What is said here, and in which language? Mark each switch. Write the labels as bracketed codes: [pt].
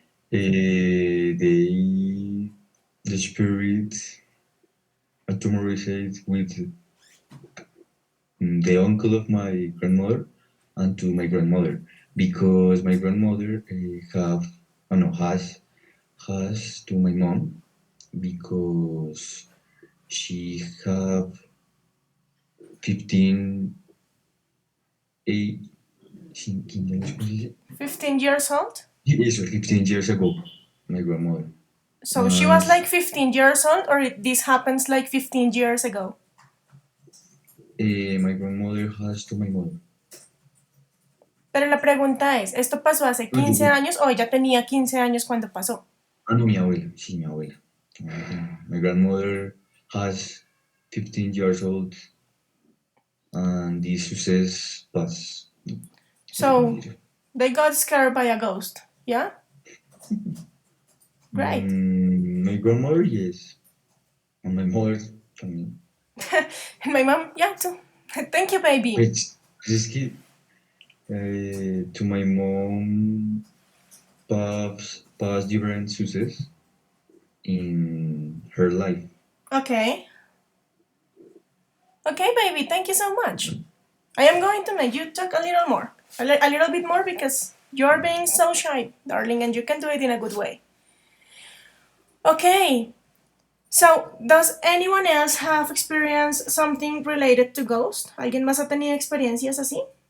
[en] The spirit atomized with the uncle of my grandmother and to my grandmother because my grandmother have no has to my mom because she have 15 eight [es] 15 años, ¿cómo se dice? [en] 15 years old? [es] Eso, [en] 15 years ago, my grandmother. So she was like 15 years old, or this happens like 15 years ago? My grandmother has to my mother. [es] Pero la pregunta es, ¿esto pasó hace 15 años o ella tenía 15 años cuando pasó? No, mi abuela, sí, mi abuela. [en] My grandmother has 15 years old and this success was. So they got scared by a ghost, yeah? Great. My grandmother, yes. And my mother, [es] también. [en] And my mom, yeah, too. Thank you, baby. [es] Es que [en] to my mom past different success in her life. Okay. Okay, baby, thank you so much. I am going to make you talk a little more. A little bit more because you're being so shy, darling, and you can do it in a good way. Okay. So, does anyone else have experienced something related to ghost? [es] ¿Alguien más ha tenido experiencias así?